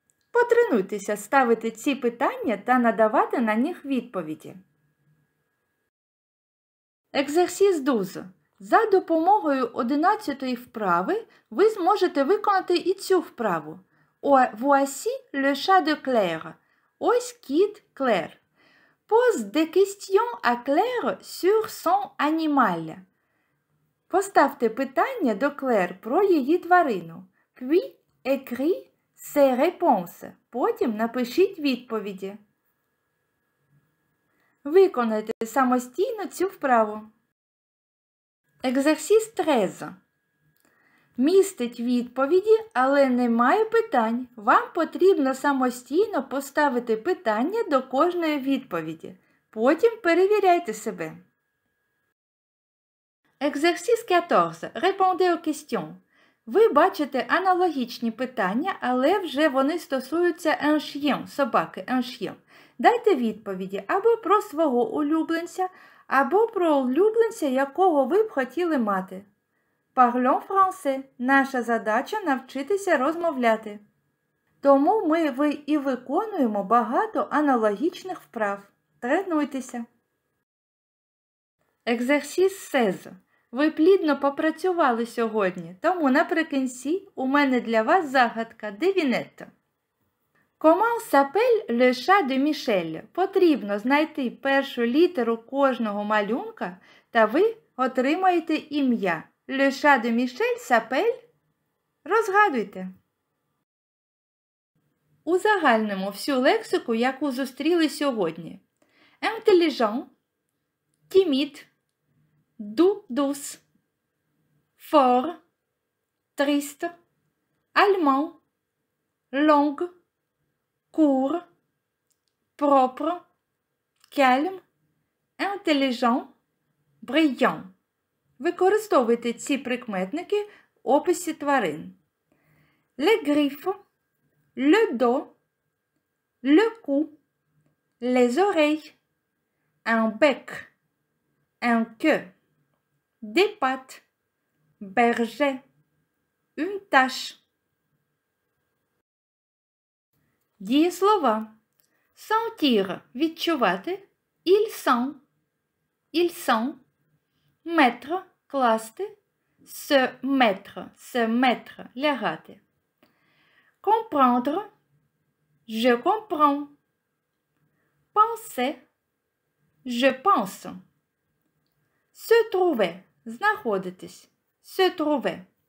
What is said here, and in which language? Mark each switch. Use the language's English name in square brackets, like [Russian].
[Ukrainian] Потренуйтеся ставити ці питання та надавати на них відповіді. Екзерсіс 12. За допомогою 11-ї вправи ви зможете виконати і цю вправу. [French] Voici le chat de Claire. [Ukrainian] Ось кіт Клер. [French] Pose des questions à Claire sur son animal. [Ukrainian] Поставте питання до Клер про її тварину. [French] Puis, écris ses réponses. [Ukrainian] Потім напишіть відповіді. Виконайте самостійно цю вправу. Екзерсіс 13. Містить відповіді, але немає питань. Вам потрібно самостійно поставити питання до кожної відповіді. Потім перевіряйте себе. [French] Екзерсіс 14. Répondez aux questions. [Ukrainian] Ви бачите аналогічні питання, але вже вони стосуються un chien, собаки, un chien. Дайте відповіді або про свого улюбленця, або про улюбленця, якого ви б хотіли мати. [French] Parlons français. [Ukrainian] Наша задача – навчитися розмовляти. Тому ми і виконуємо багато аналогічних вправ. Тренуйтеся. Екзерсіс 16. Ви плідно попрацювали сьогодні, тому наприкінці у мене для вас загадка девінетта. [French] Comment s'appelle le chat de Michel? [Ukrainian] Потрібно знайти першу літеру кожного малюнка, та ви отримаєте ім'я. [French] Le chat de Michel s'appelle? [Ukrainian] Розгадуйте. Узагальнимо всю лексику, яку зустріли сьогодні. [French] Intelligent, timide, douce, fort, triste, allemand, longue, court, propre, calme, intelligent, brillant. [Ukrainian] Використовуйте ці прикметники в описі тварин. [French] Le griffes, le dos, le cou, les oreilles, un bec, un queue, des pattes, berger, une tache. [Ukrainian] Дієслова. [French] Sentir – відчувати. Il sent, il sent. Mettre – класти. Se mettre – лягати. Comprendre – je comprends. Penser – je pense. Se trouver – знаходитись. Se trouver.